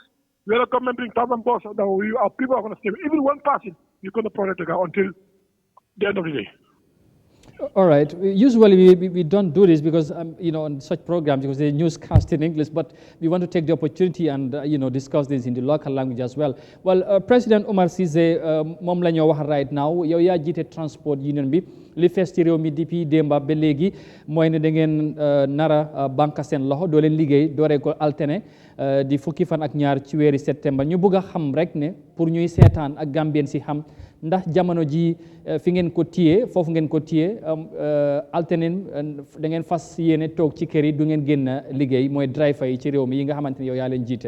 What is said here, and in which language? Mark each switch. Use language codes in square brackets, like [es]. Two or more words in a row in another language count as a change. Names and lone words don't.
[en] We are government bring 1,000 bucks, and our people are going to stay. Even one person, you're going to protect the guy until the end of the day. All right. Usually we don't do this because, on such programs, because they newscast in English, but we want to take the opportunity and, discuss this in the local language as well. Well, President Omar Cissé, [wo] moom la ñoo wax [en] right now, [wo] yow yaa jiite transport union bi, li fees ci réew mi depuis démba ba léegi mooy ne da ngeen nara banque seen loxo doo leen liggéey dooree ko altine di fukki fan ak ñaar ci weeri septembre ñu bëgg a xam rek ne pour ñuy seetaan ak Gambien si xam ndax jamono ji fi ngeen ko téye foofu ngeen ko téye alternate da ngeen fas yéene toog ci kër yi du ngeen génn liggéey mooy driver yi ci réew mi yi nga xamante ne yow yaa leen jiite.